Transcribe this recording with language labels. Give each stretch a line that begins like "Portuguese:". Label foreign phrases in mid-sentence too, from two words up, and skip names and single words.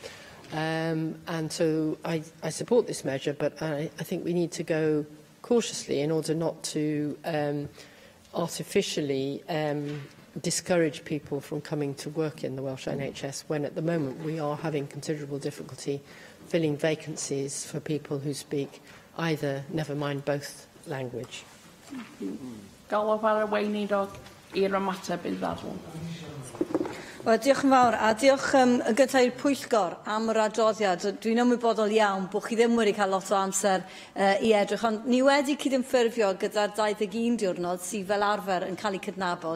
English: And so I support this measure, but I think we need to go cautiously in order not to artificially discourage people from coming to work in the Welsh NHS, when at the moment we are having considerable difficulty filling vacancies for people who speak either, never mind both, language.
Welsh: Galwaf ar y weinidog i'r ymateb i ddadl. Wel, diolch yn fawr, a diolch yn gyntaf i'r Pwyllgor am yr adroddiad. Dwi'n ymwybodol iawn bod chi ddim wedi cael lot o amser i edrych, ond ni wedi cydymffurfio gyda'r 21 diwrnod sydd fel arfer yn cael ei cydnabod.